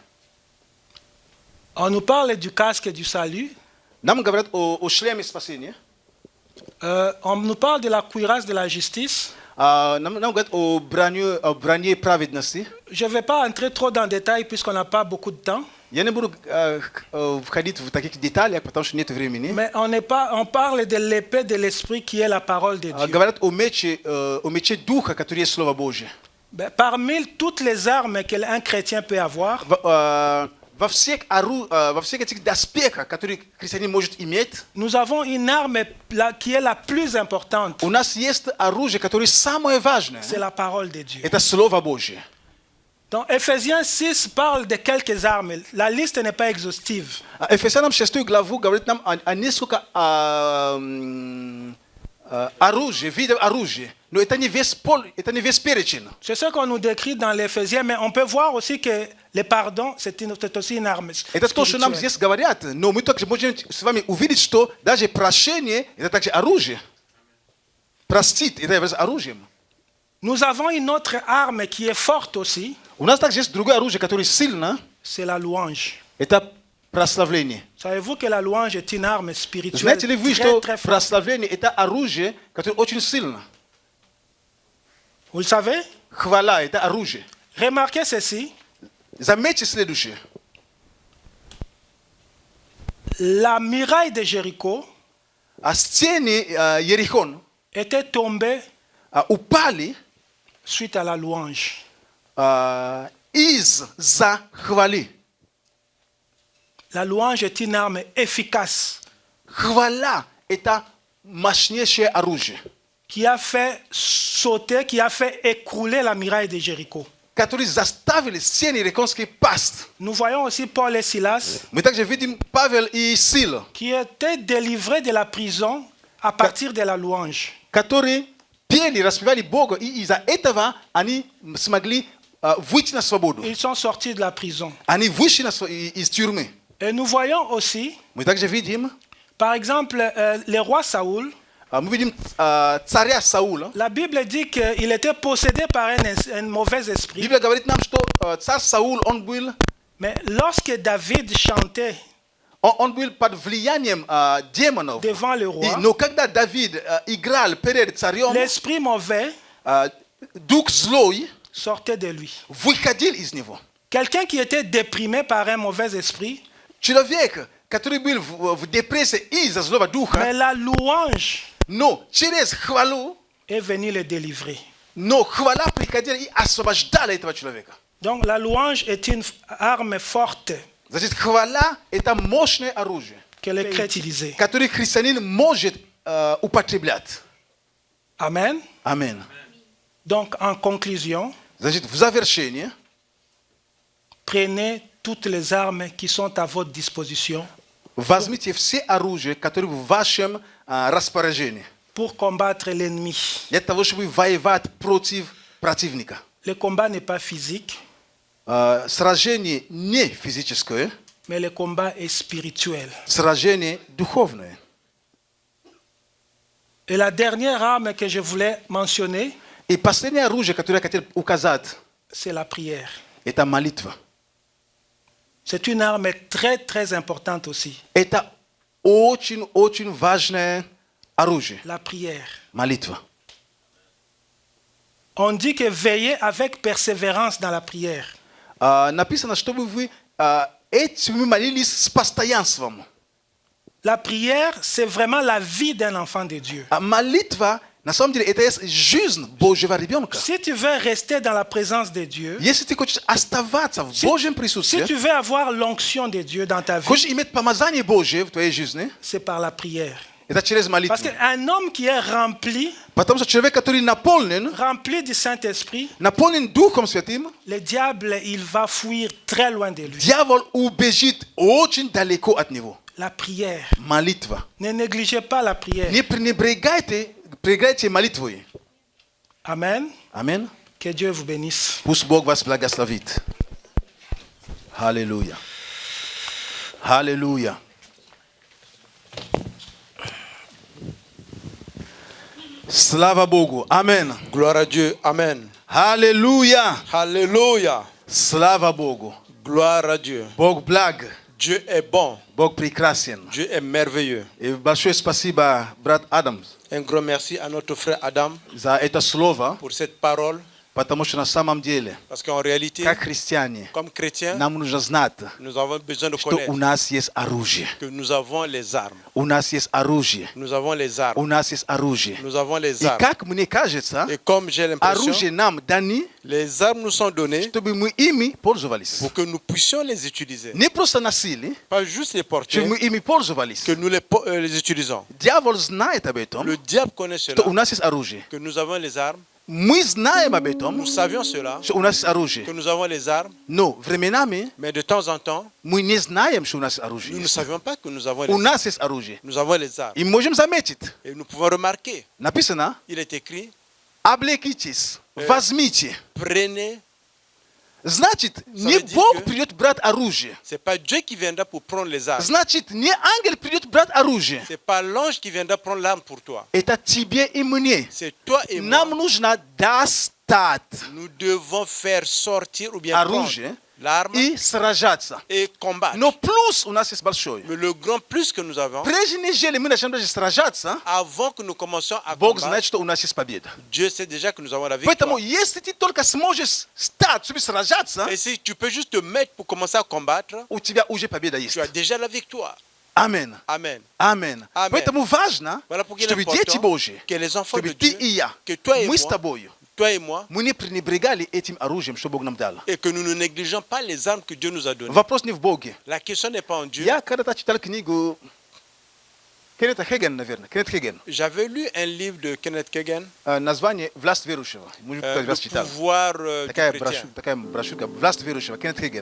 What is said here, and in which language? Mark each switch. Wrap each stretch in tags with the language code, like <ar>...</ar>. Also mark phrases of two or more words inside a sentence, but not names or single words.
<fr>On nous parle du casque du salut,</fr> <ru>Нам говорят о шлеме спасения,</ru> <fr>on nous parle de la cuirasse de la justice.</fr> <ru>нам говорят о броне праведности.</ru> <fr>Je ne vais pas entrer trop dans le détail puisqu'on n'a pas beaucoup de temps.</fr> <ru>Я не буду входить в таких деталях, потому что нет времени.</ru> <fr>Mais on parle de l'épée de l'esprit qui est la parole de Dieu.</fr> <ru>Говорят о мече духа, который есть Слово Божие.</ru> <fr>Parmi toutes les armes qu'un chrétien peut avoir,</fr> <ru>Во всех этих аспектах, которые христианин может иметь,</ru> <fr>nous avons une arme qui est la plus importante.</fr> <ru>у нас есть оружие, которое самое важное.</ru> <fr>C'est la parole de Dieu.</fr> <ru>Это Слово Божие.</ru> <fr>Donc Ephésiens 6 parle de quelques armes. La liste n'est pas exhaustive.</fr> <ru>Ефесянам 6 главу говорит нам о несколько оружия, видов оружия. Но это не весь перечень.</ru> <fr>C'est ce qu'on nous décrit dans l'Éphésiens, mais on peut voir aussi que le pardon, c'est aussi une arme.</fr> <ru>Это то, что нам здесь говорят. Но мы также можем с вами увидеть, что даже прощение – это также оружие. Простить – это является оружием.</ru> <fr>Nous avons une autre arme qui est forte aussi.</fr> <ru>У нас также есть другое оружие, которое сильно.</ru> <fr>C'est la louange.</fr> <ru>Это прославление.</ru> <fr>Savez-vous que la louange est une arme spirituelle</fr> <ru>Знаете ли вы,</ru> <fr>très,</fr> <ru>что</ru> <fr>très forte?</fr> <ru>прославление – это оружие, которое очень сильно?</ru> <fr>Vous le savez?</fr> <ru>Хвала – это оружие.</ru> <fr>Remarquez ceci.</fr> <ru>Заметьте следующее.</ru> <fr>La muraille de Jéricho</fr> <ru>Стены Ерихон</ru> <fr>était tombée</fr> <ru>упали</ru> <fr>suite à la louange.</fr> <ru>из-за хвали.</ru> <fr>La louange est une arme efficace</fr> <ru>Хвала – это мощнейшее оружие,</ru> <fr>qui a fait sauter, qui a fait écrouler la muraille de Jéricho.</fr> <ru>которые заставили стены Ерихонские пасть.</ru> <fr>Nous voyons aussi Paul et Silas</fr> <ru>Мы также видим Павел и Сила,</ru> <fr>qui étaient délivrés de la prison à partir de la louange.</fr> <ru>которые пели, распевали Бога, и из-за этого они смогли выйти на свободу.</ru> <fr>Ils sont sortis de la prison.</fr> <ru>Они вышли из тюрьмы.</ru> <fr>Et nous voyons aussi,</fr> <ru>Мы также видим,</ru> <fr>par exemple, le roi Saoul.</fr> <ru>мы видим царя Саула.</ru> <fr>La Bible dit qu'il était possédé par un mauvais esprit.</fr> <ru>Библия говорит нам, что царь Саул, он был</ru> <fr>Mais lorsque David chantait</fr> <ru>он был под влиянием демонов.</ru> <fr>devant le roi,</fr> <ru>Но когда Давид играл перед царем,</ru> <fr>l'esprit mauvais</fr> <ru>дух злой</ru> <fr>sortait de lui.</fr> <ru>выходил из него.</ru> <fr>Quelqu'un qui était déprimé par un mauvais esprit,</fr> <ru>Человек, который был в депрессии из-за злого</ru> <fr>mais</fr> <ru>духа,</ru> <fr>la louange</fr> <ru>но через хвалу,</ru> <fr>est venue le délivrer.</fr> <ru>но хвала приходила и освобождала этого человека.</ru> <fr>Donc la louange est une arme forte</fr> <ru>Значит, хвала – это мощное оружие,</ru> <fr>que les chrétiens utilisaient.</fr> <ru>которое христианин может употреблять.</ru> <fr>Amen.</fr> <ru>Аминь.</ru> <fr>Donc en conclusion,</fr> <ru>Значит, в завершение,</ru> <fr>prenez toutes les armes qui sont à votre disposition</fr> <ru>возьмите все оружия, которые в вашем распоряжении,</ru> <fr>pour combattre l'ennemi.</fr> <ru>для того, чтобы воевать против противника.</ru> <fr>Le combat n'est pas physique,</fr> <ru>Сражение не физическое,</ru> <fr>mais le combat est spirituel.</fr> <ru>сражение духовное.</ru> <fr>Et la dernière arme que je voulais mentionner,</fr> <ru>И последнее оружие, которое я хотел указать,</ru> <fr>c'est la prière.</fr> <ru>это молитва.</ru> <fr>C'est une arme très très importante aussi,</fr> <ru>Это очень важное оружие.</ru> <fr>la prière.</fr> <ru>Молитва.</ru> <fr>On dit que veillez avec persévérance dans la prière.</fr> <ru>Написано, чтобы вы этим молились с постоянством.</ru> <fr>La prière, c'est vraiment la vie d'un enfant de Dieu.</fr> <ru>Молитва, на самом деле, это есть жизнь Божьего ребенка.</ru> <fr>Si tu veux rester dans la présence de Dieu,</fr> <ru>Если ты хочешь оставаться в Божьем</ru> <fr>si</fr> <ru>присутствии,</ru> <fr>tu veux avoir l'onction de Dieu dans ta vie,</fr> <ru>хочешь иметь помазание Божье в твоей жизни,</ru> <fr>c'est par la prière.</fr> <ru>это через молитву.</ru> <fr>Parce qu'un homme qui est rempli</fr> <ru>Потому что человек, который наполнен</ru> <fr>du Saint-Esprit,</fr> <ru>наполнен Духом Святым,</ru> <fr>le diable, il va fuir très loin de lui.</fr> <ru>дьявол убежит очень далеко от него.</ru> <fr>La prière.</fr> <ru>Молитва.</ru> <fr>Ne négligez pas la prière.</fr> <ru>Не пренебрегайте молитвой.</ru> <fr>Amen.</fr> <ru>Аминь.</ru> <fr>Que Dieu vous bénisse.</fr> <ru>Пусть Бог вас благословит.</ru> <fr>Alléluia. Alléluia.</fr> <ru>Слава Богу.</ru> <fr>Amen. Gloire à Dieu. Amen. Alléluia. Alléluia.</fr> <ru>Слава Богу.</ru> <fr>Gloire à Dieu.</fr> <ru>Бог благ.</ru> <fr>Dieu est bon.</fr> <ru>Bog прекрасен.</ru> <fr>Dieu est merveilleux.</fr> <ru>И большое спасибо, брат Адамс,</ru> <fr>Un grand merci à notre frère Adam</fr> <ru>за это слово,</ru> <fr>pour cette parole.</fr> <ru>потому что на самом деле,</ru> <fr>Parce qu'en réalité,</fr> <ru>как христиане,</ru> <fr>comme chrétiens,</fr> <ru>нам нужно знать,</ru> <fr>nous avons besoin de</fr> <ru>что</ru> <fr>connaître</fr> <ru>у нас есть оружие.</ru> <fr>que nous avons les armes.</fr> <ru>У нас есть оружие.</ru> <fr>Nous avons les armes.</fr> <ru>У нас есть оружие.</ru> <fr>Nous avons les</fr> <ru>И</ru> <fr>armes.</fr> <ru>как мне кажется,</ru> <fr>Et comme j'ai l'impression,</fr> <ru>оружие нам даны,</ru> <fr>les armes nous sont données</fr> <ru>чтобы мы ими пользовались.</ru> <fr>pour que nous puissions les utiliser.</fr> <ru>Не просто носили,</ru> <fr>Pas juste les porter,</fr> <ru>чтобы мы ими пользовались.</ru> <fr>que nous les utilisons.</fr> <ru>Дьявол знает об этом,</ru> <fr>Le diable connaît</fr> <ru>что</ru> <fr>cela,</fr> <ru>у нас есть оружие.</ru> <fr>que nous avons les armes.</fr> <ru>Мы знаем об этом,</ru> <fr>Nous savions cela,</fr> <ru>что у нас есть оружие.</ru> <fr>que nous avons les armes,</fr> <ru>Но временами</ru> <fr>mais de temps en temps,</fr> <ru>мы не знаем, что у нас есть</ru> <fr>nous</fr> <ru>оружие.</ru> <fr>ne savions pas que nous avons les</fr> <ru>У</ru> <fr>armes.</fr> <ru>нас есть оружие.</ru> <fr>Nous avons les armes.</fr> <ru>И можем заметить,</ru> <fr>Et nous pouvons remarquer,</fr> <ru>написано,</ru> <fr>il est écrit,</fr> <ru>облекитесь, возьмите.</ru> <fr>prenez.</fr> <ru>Значит, не</ru> <fr>veut dire</fr> <ru>Бог</ru> <fr>que-</fr> <ru>придет брать оружие.</ru> <fr>C'est pas Dieu qui viendra pour prendre les armes.</fr> <ru>Значит, не ангел придет брать оружие.</ru> <fr>C'est pas l'ange qui viendra prendre l'arme pour toi.</fr> <ru>Это тебе и мне.</ru> <fr>C'est toi et moi.</fr> <ru>Нам нужно достать</ru> <fr>Nous devons faire sortir ou bien prendre</fr> <ru>оружие</ru> <fr>l'arme</fr> <ru>и сражаться.</ru> <fr>et combattre.</fr> <ru>Но плюс у нас есть большой.</ru> <fr>Mais le grand plus que nous avons,</fr> <ru>Прежде нежели мы начнем даже сражаться,</ru> <fr>avant que nous commencions à</fr> <ru>Бог</ru> <fr>combattre,</fr> <ru>знает, что у нас есть победа.</ru> <fr>Dieu sait déjà que nous avons la victoire.</fr> <ru>Поэтому, если ты только сможешь стать, чтобы сражаться,</ru> <fr>Et si tu peux juste te mettre pour commencer à combattre,</fr> <ru>у тебя уже победа есть.</ru> <fr>tu as déjà la victoire.</fr> <ru>Аминь.</ru> <fr>Amen.</fr> <ru>Аминь.</ru> <fr>Amen.</fr> <ru>Поэтому важно,</ru> <fr>Voilà pourquoi il est</fr> <ru>чтобы дети</ru> <fr>important</fr> <ru>Божьи,</ru> <fr>que les enfants</fr> <ru>чтобы</ru> <fr>de</fr> <ru>ты</ru> <fr>Dieu,</fr> <ru>и я,</ru> <fr>que toi et</fr> <ru>мы с</ru> <fr>moi,</fr> <ru>тобою,</ru> <fr>toi et moi,</fr> <ru>мы не пренебрегали этим оружием, что Бог нам дал.</ru> <fr>et que nous ne négligeons pas les armes que Dieu nous a données.</fr> <ru>Вопрос не в Боге.</ru> <fr>La question n'est pas en Dieu.</fr> <ru>Я когда-то читал книгу Кеннета Хейгена, наверное. Кеннет Хейген.</ru> <fr>J'avais lu un livre de Kenneth Kagan,</fr> <ru>Название «Власть верующего». Может, кто-то раз</ru> <fr>Le</fr> <ru>читал.</ru> <fr>pouvoir du chrétien.</fr> <ru>Такая брошюрка «Власть верующего», Кеннет Хейген.</ru>